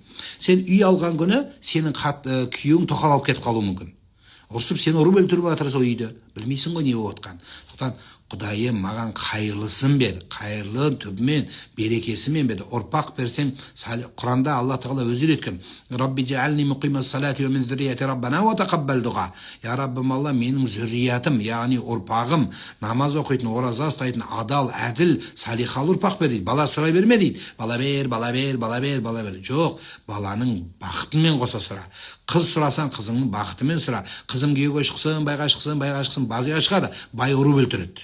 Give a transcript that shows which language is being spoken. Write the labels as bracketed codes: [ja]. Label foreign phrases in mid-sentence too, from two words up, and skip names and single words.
[kk] Сен үй алған күні, сенің күйеуің тоқал алып кетіп қалуы мүмкін. Ұрсып, сен ұрып өлтіріп жатыр сол үйді. Білмейсің ғой не болып жатқан. Сондықтан Құдайым маған қайырлысын бер, қайырлы түбімен, берекесімен бер. Ұрпақ берсең, Құранда Алла Тағала өзі үйреткен. [ar] رب اجعلني مقيم الصلاة ومن ذريتي ربنا وتقبل دعاء. [kk] Я Раббым Алла, менің зурриятым, яғни ұрпағым, намаз оқитын, ораза ұстайтын, адал, әділ, салихалы ұрпақ бер дейді. Бала сұрай берме дейді. Бала бер, бала бер, бала бер, бала бер. Жоқ, баланың бақытымен қоса сұра. Қыз сұрасаң, қызыңның бақытымен сұра. Қызым күйеуге шықсын, байға шықсын, байға шықсын, базыға шығады, бай ұрып өлтіреді.